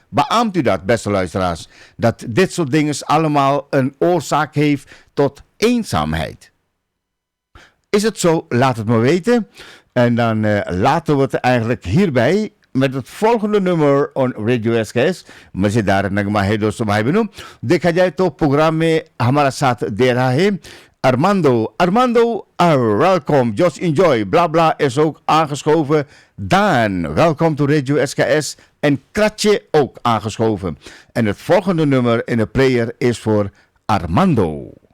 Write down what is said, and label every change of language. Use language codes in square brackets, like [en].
[nl] Beaamt u dat, beste luisteraars? Dat dit soort dingen allemaal een oorzaak heeft tot eenzaamheid. Is het zo? Laat het me weten. En dan laten we het eigenlijk hierbij met het volgende nummer [en] on Radio SKS. [hi] मजेदार नगमा है दोस्तों भाई बहनों. देखा जाए तो programme में हमारा साथ दे रहा है Armando, [nl] welkom. [en] Just enjoy. [nl] Blabla is ook aangeschoven. Daan, welkom [en] to Radio SKS. [nl] En Kratje ook aangeschoven. En het volgende nummer in de player is voor Armando.